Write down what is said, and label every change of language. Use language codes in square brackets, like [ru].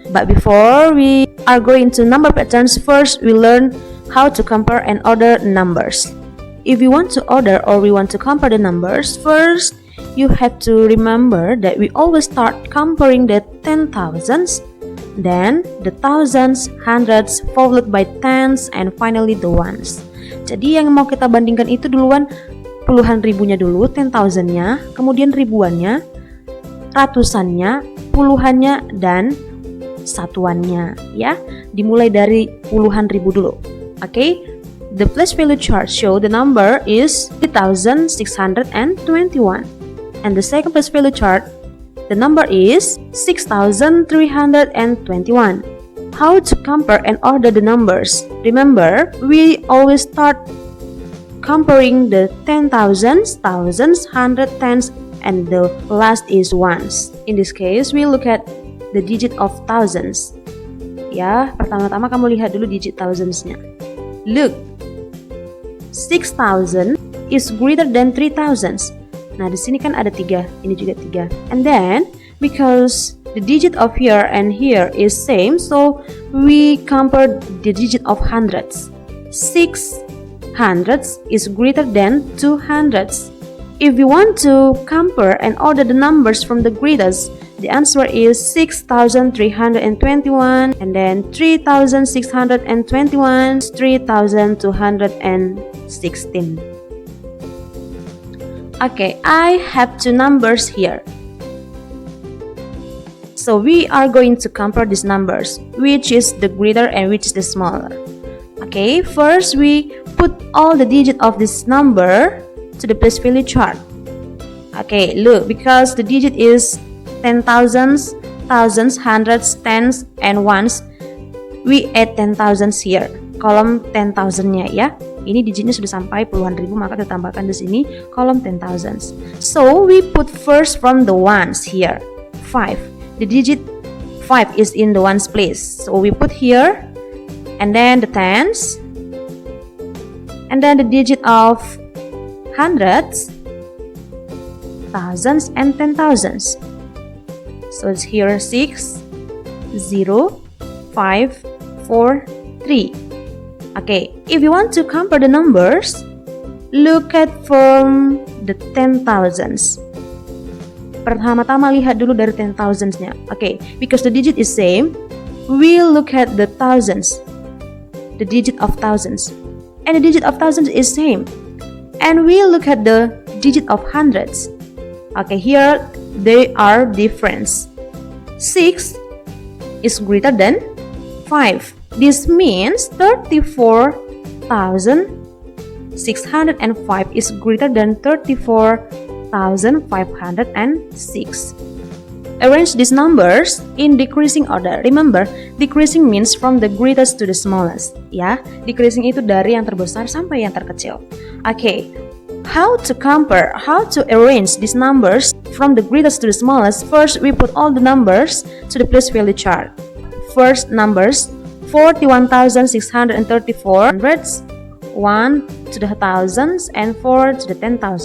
[en] But before we are going to number patterns, first we learn how to compare and order numbers. If you want to order or we want to compare the numbers, first you have to remember that we always start comparing the 10,000s, then the thousands, hundreds, followed by tens, and finally the ones. [id] Jadi yang mau kita bandingkan itu duluan puluhan ribunya dulu, 10,000-nya, kemudian ribuannya, ratusannya, puluhannya, dan satuannya, ya. Dimulai dari puluhan ribu dulu. [en] Okay? The place value chart show the number is 3,621. And the second place value chart, the number is 6,321. How to compare and order the numbers? Remember, we always start comparing the 10,000s, thousands, hundred, tens, and the last is ones. In this case, we look at the digit of thousands. [id] Ya, pertama-tama kamu lihat dulu digit thousands-nya. [en] Look, 6,000 is greater than 3,000. [id] Nah, di sini kan ada 3, ini juga 3. [en] And then, because the digit of here and here is same, so we compare the digit of hundreds. 6 hundreds is greater than 200s. If we want to compare and order the numbers from the greatest, the answer is 6,321, and then 3,621, 3,216. Okay, I have two numbers here. So we are going to compare these numbers, which is the greater and which is the smaller. Okay, first we put all the digit of this number to the place value chart. Okay, look, because the digit is 10,000s, thousands, hundreds, tens, and ones, we add 10,000s here, [id] kolom 10,000-nya ya. Ini digitnya sudah sampai puluhan ribu, maka kita tambahkan di sini kolom 10,000s. [en] So we put first from the ones here, 5. The digit 5 is in the ones place, so we put here, and then the tens, and then the digit of hundreds, thousands, and 10,000s. So it's here 6, 0, 5, 4, 3. Okay, if you want to compare the numbers, look at from the 10,000s. [id] Pertama-tama lihat dulu dari 10,000s-nya. [en] Okay, because the digit is same, we'll look at the thousands, the digit of thousands. And the digit of thousands is same. And we look at the digit of hundreds. Okay, here they are different. 6 is greater than 5. This means 34,605 is greater than 34,506. Arrange these numbers in decreasing order. Remember, decreasing means from the greatest to the smallest. [id] Ya, decreasing itu dari yang terbesar sampai yang terkecil. [en] Okay, how to compare, how to arrange these numbers from the greatest to the smallest? First, we put all the numbers to the place value chart. First numbers, 41,634 hundreds, 1 to the thousands, and 4 to the 10,000.